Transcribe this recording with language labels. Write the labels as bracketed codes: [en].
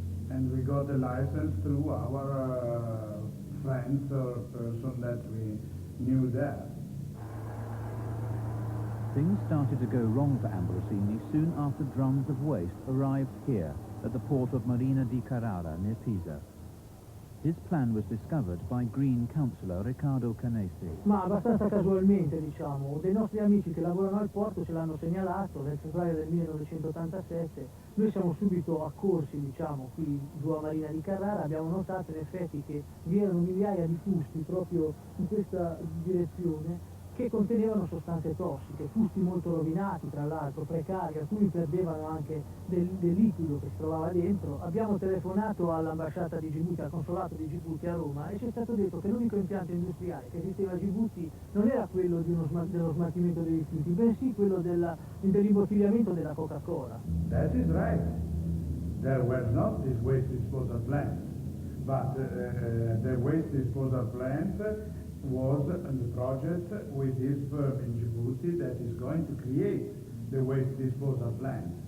[en] And we got a license through our friends or person that we knew there. Things started to go wrong for Ambrosini soon after drums of waste arrived here at the port of Marina di Carrara near Pisa. His plan was discovered by Green Councillor Riccardo Canesi. [it] Ma abbastanza casualmente, diciamo, dei nostri amici che lavorano al porto ce l'hanno segnalato nel febbraio del 1987. Noi siamo subito accorsi, diciamo, qui giù a Marina di Carrara, abbiamo notato in effetti che vi erano migliaia di fusti proprio in questa direzione che contenevano sostanze tossiche, fusti molto rovinati, tra l'altro, precari, alcuni perdevano anche del liquido che si trovava dentro. Abbiamo telefonato all'ambasciata di Gibuti, al consolato di Gibuti a Roma, e ci è stato detto che l'unico impianto industriale che esisteva a Gibuti non era quello di dello smaltimento dei rifiuti, bensì quello dell'imbottigliamento della Coca-Cola. [en] That is right. There were not these waste disposal plants, but the waste disposal plant was on the project with this firm in Djibouti that is going to create the waste disposal plant.